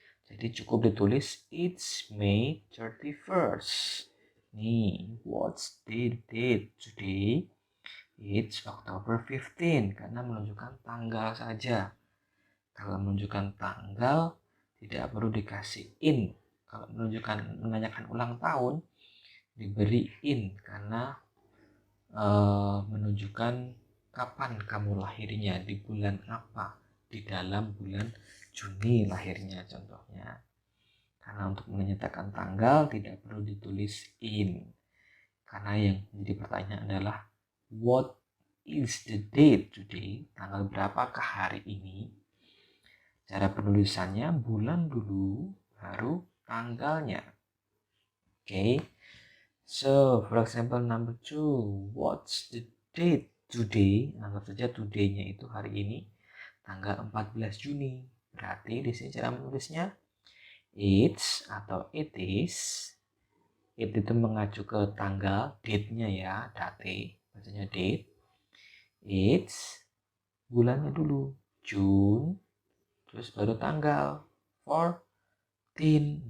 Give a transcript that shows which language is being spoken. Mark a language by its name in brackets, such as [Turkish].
[Indonesian] Jadi cukup ditulis it's May 31st. [English] Nih, what's the date today? [Indonesian] It's October 15 karena menunjukkan tanggal saja. Kalau menunjukkan tanggal tidak perlu dikasih in. Kalau menanyakan ulang tahun diberi in karena menunjukkan kapan kamu lahirnya, di bulan apa, di dalam bulan Juni lahirnya contohnya. Karena untuk menyatakan tanggal tidak perlu ditulis in. Karena yang menjadi pertanyaan adalah what is the date today? Tanggal berapakah hari ini? Cara penulisannya bulan dulu baru tanggalnya. [English] Okay. So, for example number 2, what's the date today? [Indonesian] Anggap saja today-nya itu hari ini tanggal 14 Juni. Berarti di sini cara menulisnya It's atau it is. It itu mengacu ke tanggal, date-nya ya, date, bacanya date. It's bulannya dulu, June, terus baru tanggal, 14.